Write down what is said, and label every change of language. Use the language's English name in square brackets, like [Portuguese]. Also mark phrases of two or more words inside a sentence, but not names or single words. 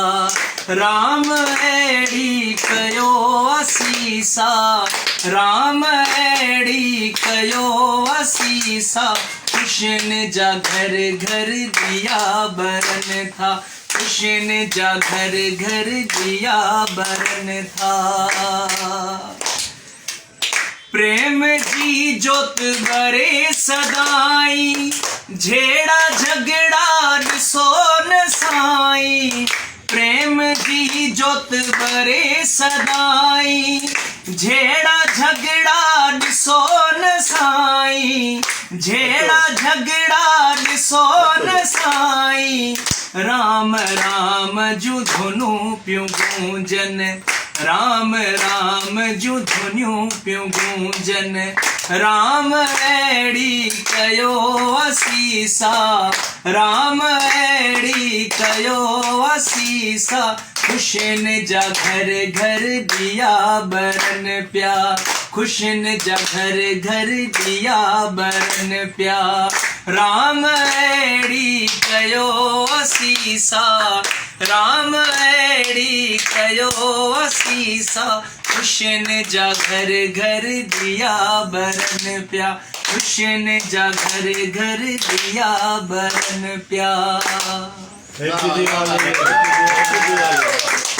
[Sindhi] राम एड़ी कयो असीसा, राम एड़ी कयो असीसा, खुश न जा घर घर दिया बरन था, खुश न जा घर घर दिया बरन था। प्रेम जी जोत बरे सदाई, झेड़ा झगड़ा ॾिसो न साईं। प्रेम जी जोत बरे सदाई, झेड़ा झगड़ा ॾिसो न साईं, झेड़ा झगड़ा ॾिसो न साईं। राम राम जूं धुनूं पियूं गूंजन, राम राम जूं धुनियूं पियूं गूंजन। राम एड़ी कयो असीसा, राम एड़ी कयो असीसा, खुश न जा घर घर दिया बरन प्या, खुश न जा घर घर दिया बरन प्या। राम एड़ी कयो असीसा, राम एड़ी कयो असीसा, खुश न जा घर घर दिया बरन प्या, खुश न जा घर घर दिया बरन प्या। [English] Happy Diwali, Happy Diwali.